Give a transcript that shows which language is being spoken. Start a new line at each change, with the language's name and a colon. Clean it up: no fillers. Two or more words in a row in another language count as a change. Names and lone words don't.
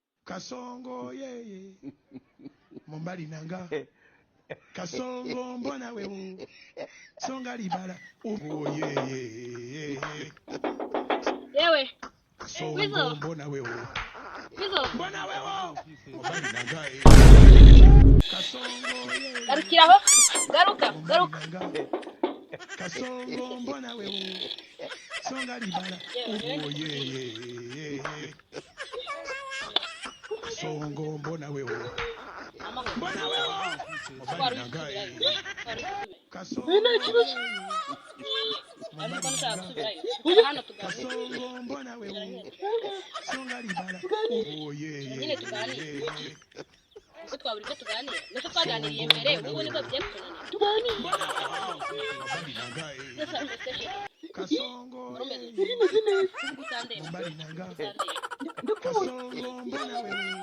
Swahili: Kasongo ye
Lingala: Mombali nanga
Swahili: Kasongo mbona wewe
Lingala: Songa libala
Swahili: oh ye yewe Kasongo mbona wewe Bizo mbona wewe
Lingala: Mombali nanga
Swahili: Kasongo ye
Kinyarwanda: garukiraho garuka
Swahili: Kasongo mbona wewe
Lingala: Songa libala
Swahili: oh ye Kasongo mbona wewe mbona wewe
Lingala: Mombali nanga
Swahili: Kasongo Kasongo mbona wewe
Lingala: Songa libala
Swahili: oh ye
Kinyarwanda: uko twaburi tuganira nese twaganiriye mbere ubu niko bigiye kutunanira
Swahili: Kasongo
Lingala: Mombali nanga
Swahili: Kasongo mbona wewe